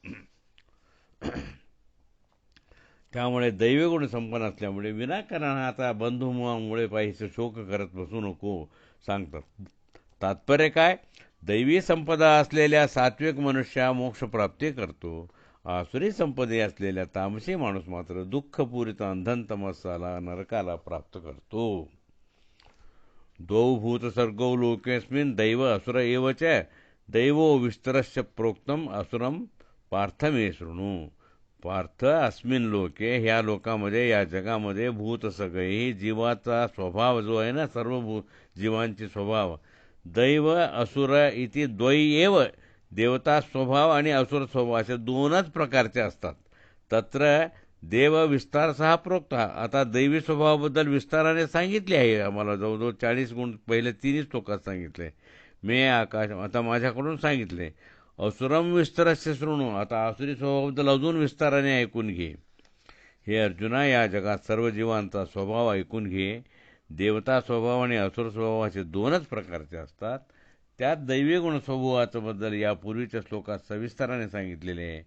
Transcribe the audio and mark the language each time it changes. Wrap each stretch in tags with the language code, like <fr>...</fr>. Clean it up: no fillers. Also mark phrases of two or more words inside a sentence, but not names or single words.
<mr>त्यामुळे दैवी गुण संपन्न असल्यामुळे विनाकारण आता बंधुमुळे पाहिजे शोक करत बसू नको सांगतात. तात्पर्य काय? दैवी संपदा असलेल्या सात्विक मनुष्या मोक्षप्राप्ती करतो. आसुरी संपदे असलेल्या तामसी माणूस मात्र दुःखपूरित अंधन तमसाला, नरकाला प्राप्त करतो.</mr> <sa>द्वौ भूत सर्गौ लोकेस्मिन् दैव असुर एव च दैवो विस्तरश्च प्रोक्तम असुरम पार्थ मे शृणु. पार्थ, अस्मिन लोके,</sa> <mr>ह्या लोकामध्ये, या जगामध्ये, भूत सगळे, जीवाचा स्वभाव जो आहे ना, सर्व जीवांचे स्वभाव,</mr> <sa>दैव असुर इति द्वै एव,</sa> <mr>देवता स्वभाव आणि असुर स्वभाव असे दोनच प्रकारचे असतात.</mr> <sa>तत्र देव विस्तार सहा प्रोक्त.</sa> <mr>आता दैवी स्वभावाबद्दल विस्ताराने सांगितले आहे आम्हाला, जवळजवळ 40 गुण पहिले 3 श्लोकात सांगितले. मे आकाश, आता माझ्याकडून सांगितले.</mr> <sa>असुरम विस्तरस्य शृणु,</sa> <mr>आता आसुरी स्वभावाबद्दल अजून विस्ताराने ऐकून घे. हे अर्जुना, या जगात सर्व जीवांचा स्वभाव ऐकून घे. देवता स्वभाव आणि असुर स्वभाव असे दोनच प्रकारचे असतात. त्यात दैवी गुण स्वभावाचं बद्दल यापूर्वीच्या श्लोकात सविस्ताराने सांगितलेले आहे.</mr>